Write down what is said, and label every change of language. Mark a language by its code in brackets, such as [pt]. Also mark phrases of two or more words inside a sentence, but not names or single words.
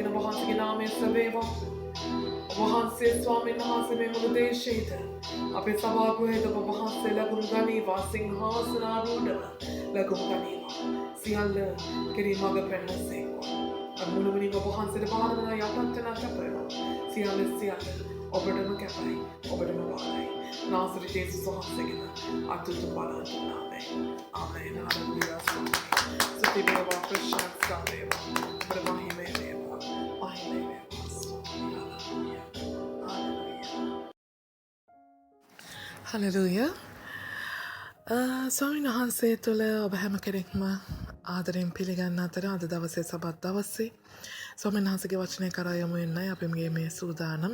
[si] ඔබ වහන්සේගේ නාමයෙන් සැවේවා ඔබ වහන්සේ ස්වාමීන් වහන්සේ මේ මුළු දේශයේද අපේ සභාගෘහයේද ඔබ වහන්සේ ලැබුම් ගනීවා සිංහාසනාරූඪව ලැබුම් ගනීවා සියල්ල කෙරී මඟ පෙන්වසේකවා මුළුමනින් ඔබ වහන්සේට බාරදන යටත් වෙන කැපේවා සියල්ල ඔබටම කැපයි ඔබටම බාරයි नासरी जेसुस वහන්සේගෙන අතුතු බලන්න ආමේන් ආමේන් හalleluya සුති වේවා ප්‍රශංසා වේවා ප්‍රමහිමේ වේවා මහිමේ වේවා හalleluya ස්වාමීන් වහන්සේ තුළ ඔබ හැම කෙනෙක්ම ආදරයෙන් පිළිගන්න අතර අද දවසේ සබත් දවසේ ස්වාමීන් වහන්සේගේ වචනය කරා යමු වෙනයි අපේ මේ සූදානම.